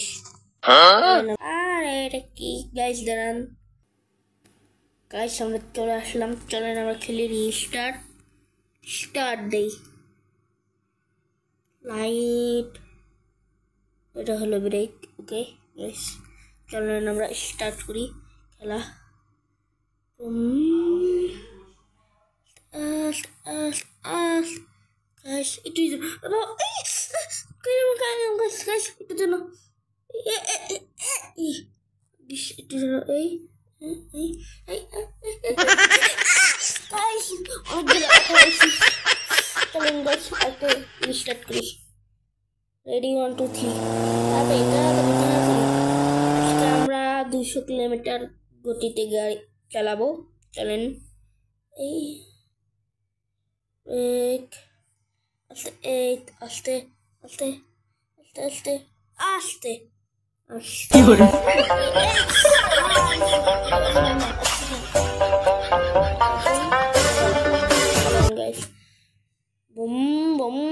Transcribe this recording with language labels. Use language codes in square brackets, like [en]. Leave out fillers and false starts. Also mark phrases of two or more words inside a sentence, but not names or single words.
[bn] আর এটা কি গাইস, দাঁড়ান গাইস, আমরা চলে আসলাম। চলেন আমরা খেলি। স্টার্ট দেই। লাইট, এটা হলো ব্রেক। ওকে গাইস, চলেন আমরা স্টার্ট করি খেলা। [id] Guys, itu guys, itu dulu. Itu dulu, guys, oh gila, guys. Kalian guys, aku start guys. [bn] Ready 1 2 3. Apa এটা আজকে আমরা 200 কিলোমিটার গতিতে গাড়ি চালাবো। চলেন এই এক আস্তে আস্তে আস্তে আস্তে আস্তে আস্তে কি করে গাইস, বুম বুম।